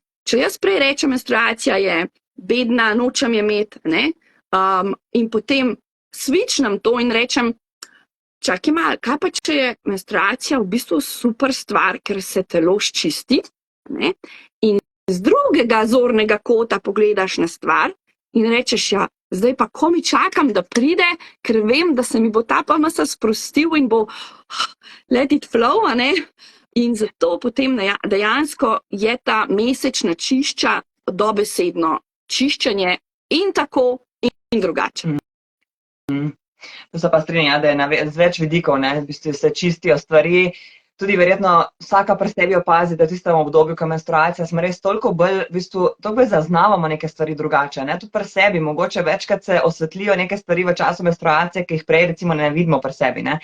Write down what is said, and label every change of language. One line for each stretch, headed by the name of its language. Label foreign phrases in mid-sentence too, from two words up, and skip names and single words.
Slovenian: Če jaz prej rečem, menstruacija je bedna, nočem je imeti, in potem switchnem to in rečem, čakaj malo, kaj pa če je menstruacija v bistvu super stvar, ker se telo ščisti, ne? In z drugega zornega kota pogledaš na stvar in rečeš, ja, zdaj pa komi čakam, da pride, ker vem, da se mi bo ta PMS sprostil in bo
English: let it flow,
Slovenian: a ne? In zato potem dejansko je ta mesečna čišča dobesedno čiščenje in tako in drugače. To se pa strinja, da je z več vidikov, ne, v bistvu se čistijo stvari, tudi verjetno vsaka pri sebi opazi, da v tistem obdobju, ko je menstruacija, smo res toliko bolj, v bistvu, toliko bolj zaznavamo neke stvari drugače, ne, tudi pri sebi, mogoče večkrat se osvetlijo neke stvari v času menstruacije, ki jih prej recimo ne vidimo pri sebi, ne.